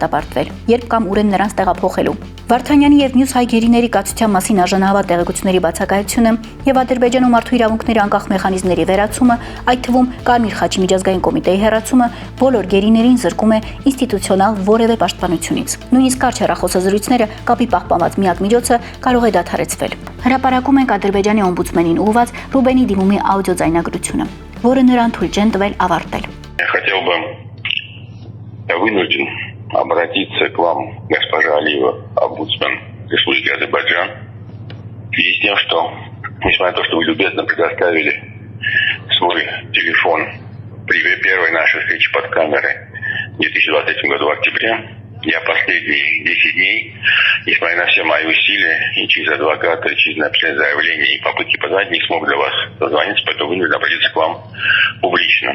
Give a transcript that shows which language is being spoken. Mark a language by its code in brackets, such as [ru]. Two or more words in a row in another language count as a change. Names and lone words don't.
[hy] դատապարտվել, երբ կամ ուր են նրանց տեղափոխելու։ Վարդանյանի եւ մյուս հայ գերիների կացության մասին արժանահավատ տեղեկությունների բացակայությունը եւ Ադրբեջանում մարդու իրավունքների անկախ մեխանիզմների վերացումը, այդ թվում Կարմիր խաչի միջազգային կոմիտեի հեռացումը, բոլոր գերիներին զրկում է ինստիտուցիոնալ որևէ պաշտպանությունից։ Նույնիսկ կարճ հեռախոսազրույցները կապի պահպանված միակ միջոցը կարող է դադարեցվել։ Հրապարակում ենք Ադրբեջանի օմբուդսմենին ուղղված Ռուբենի դիմումի աուդիո ձայնագրությունը, որը նրան թույլ չեն տվել авարտել։ [ru] Хотел бы вынужден обратиться к вам, госпожа Алиева, омбудсмен Республики Азербайджан, в связи с тем, что, несмотря на то, что вы любезно предоставили свой телефон при первой нашей встрече под камерой в 2023 году в октябре, я последние 10 дней, несмотря на все мои усилия, и через адвоката, и через написание заявления, и попытки позвонить, не смог до вас дозвониться, поэтому вынужден обратиться к вам публично.